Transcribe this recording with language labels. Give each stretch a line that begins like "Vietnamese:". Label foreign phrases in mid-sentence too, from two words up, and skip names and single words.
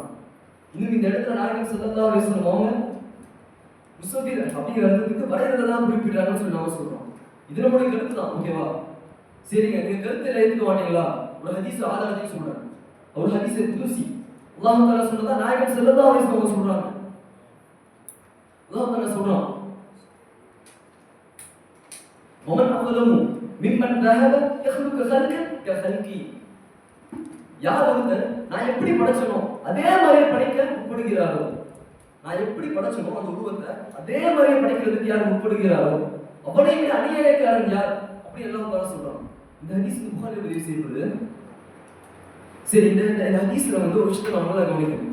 Tamil: இன்னும் இந்த இடத்துல நாயகம்
Arabic: صلى الله عليه وسلم
Tamil: அவங்க முஸவ்விர் அப்படிங்கிற அர்த்தத்துக்கு வரையறதெல்லாம் குறிப்பிடுறாங்கன்னு சொல்லி நாம சொல்றோம். இது நம்முடைய கருத்து தான். ஓகேவா? சரிங்க, நீங்க கருத்தை ஏத்துக்க மாட்டீங்களா? ஒரு ஹதீஸ் ஆதாரத்தையும் சொல்றாங்க. ஒரு
Arabic: حديث قدسي الله تعالى
Tamil: சொன்னதா நாயகம்
Arabic: صلى الله عليه وسلم
Tamil: சொல்றாங்க.
Arabic: الله تعالى
Tamil: சொல்றான்,
Arabic: ومن أظلم ممن ذهب يخلق خلقا كخلقي.
Tamil: யார் ஒருத்தர் நான் எப்படி படைச்சனோ அதே மாதிரி படைக்க முற்படுகிறாரோ, நான் எப்படி படைச்சனோ அந்த உருவத்தை அதே மாதிரி படைக்கிறதுக்கு யார் முற்படுகிறாரோ அவனை விட அநியாயக்காரன் யார் அப்படி எல்லாம் தான் சொல்றான். இந்த ஹதீஸ் புகாரில் பதிவு செய்யப்படுது. சரி, இந்த ஹதீஸ்ல வந்து ஒரு விஷயத்தை நம்மளால கவனிக்கணும்.